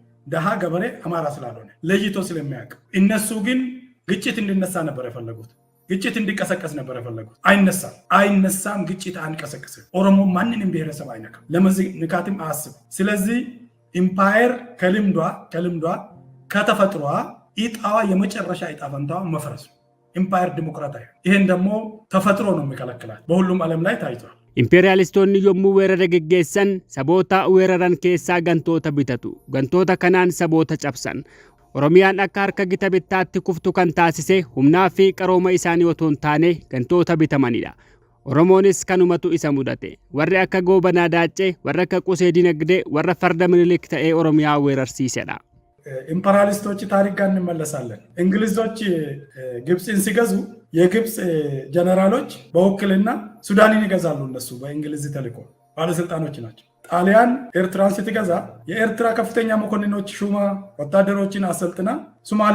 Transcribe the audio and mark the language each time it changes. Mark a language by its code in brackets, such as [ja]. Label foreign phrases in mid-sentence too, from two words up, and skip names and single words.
[am] ደሃ ገበሬ አማራ ስላልሆነ ለይቶ ስለሚያውቅ። እነሱ ግን ግጭት እንዲነሳ ነበር የፈለጉት። ግጭት እንዲቀሰቀስ ነበር የፈለጉት። አይነሳም። ግጭት አንቀሰቅስም። ኦሮሞ ማንንም ብሔረሰብ አይነካም፣ ለመንካትም አያስብ። ስለዚህ ኢምፓየር ከልምዷ ከተፈጥሯ ኢጣዋ የመጨረሻ ኢጣ ፈንታዋ መፍረስ ነው። ኢምፓየር ዲሞክራታዊ። ይሄን ደግሞ ተፈጥሮ ነው የሚከለክላት። በሁሉም ዓለም ላይ ታይቷል። [om] ኢምፔሪያሊስቶonni yommuu weerara geggeessan saboota weeraran keessaa gantoota bitatu. Gantoota kanaan saboota cabsan. Oromiyaan akka harka gita bittaatti kuftu kan taasise humnaa fi qarooma isaanii otoo hin taane gantoota bitamanidha. Oromoonis kanumatu isa mudate. Warri akka Goobanaa Daaccee, warri akka Qusee Dinagdee, warra Farda Minilik ta'ee Oromiyaa weerarsiisedha. [am] ኢምፐሪያሊስቶች ታሪክ ጋር እንመለሳለን። እንግሊዞች ግብፅን ሲገዙ የግብፅ ጀነራሎች በውክልና ሱዳንን ይገዛሉ። እነሱ በእንግሊዝ ተልኮ ባለስልጣኖች ናቸው። ጣሊያን ኤርትራን ስትገዛ የኤርትራ ከፍተኛ መኮንኖች ሹማ ወታደሮችን አሰልጥና ሶማሌ